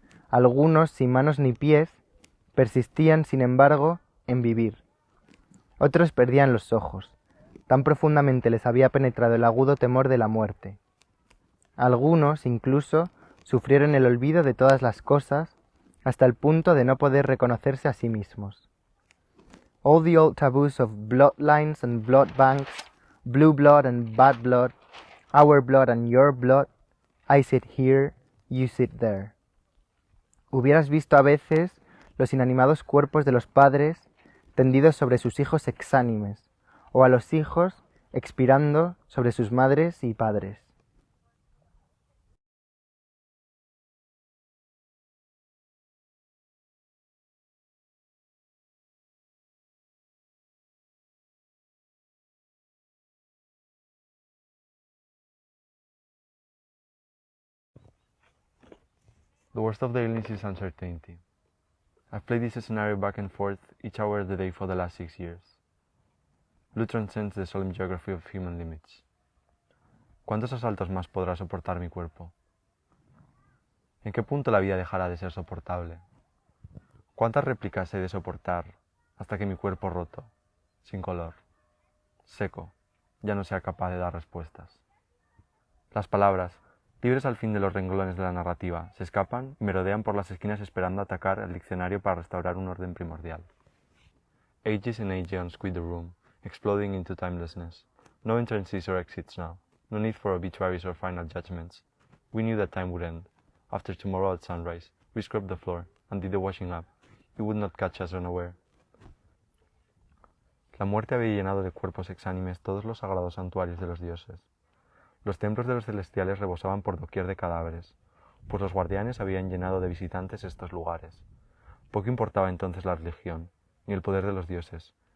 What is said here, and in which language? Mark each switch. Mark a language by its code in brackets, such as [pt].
[es] Algunos, sin manos ni pies, persistían, sin embargo, en vivir. Otros perdían los ojos. Tan profundamente les había penetrado el agudo temor de la muerte. Algunos, incluso, sufrieron el olvido de todas las cosas hasta el punto de no poder reconocerse a sí mismos. [en] All the old taboos of bloodlines and blood banks, blue blood and bad blood, our blood and your blood, I sit here, you sit there. [es] Hubieras visto a veces los inanimados cuerpos de los padres tendidos sobre sus hijos exánimes, o a los hijos expirando sobre sus madres y padres. [en] The worst of the illness is uncertainty. I've played this scenario back and forth each hour of the day for the last 6 years. Blue transcends the solemn geography of human limits. [es] ¿Cuántos asaltos más podrá soportar mi cuerpo? ¿En qué punto la vida dejará de ser soportable? ¿Cuántas réplicas he de soportar hasta que mi cuerpo roto, sin color, seco, ya no sea capaz de dar respuestas? Las palabras, libres al fin de los renglones de la narrativa, se escapan y merodean por las esquinas esperando atacar el diccionario para restaurar un orden primordial. [en] Ages and aeons quit the room, exploding into timelessness. No entrances or exits now. No need for obituaries or final judgments. We knew that time would end. After tomorrow at sunrise, we scrubbed the floor, and did the washing up, it would not catch us unaware. [es] La muerte había llenado de cuerpos exánimes todos los sagrados santuarios de los dioses. Los templos de los celestiales rebosaban por doquier de cadáveres, pues los guardianes habían llenado de visitantes estos lugares. Poco importaba entonces la religión, ni el poder de los dioses.